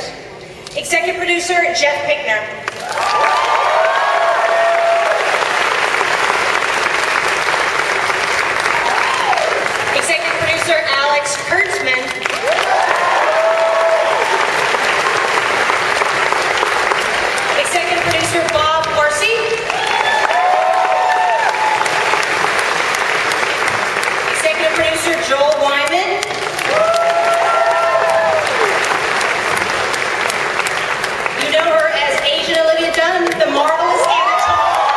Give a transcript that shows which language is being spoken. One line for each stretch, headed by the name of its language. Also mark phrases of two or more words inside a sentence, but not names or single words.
English: Executive producer, Jeff Pinkner. Executive producer, Kurtzman. Executive producer, Orci. Executive producer, Wyman. You know her as Asian Olivia Dunn, the marvelous Anna Torv.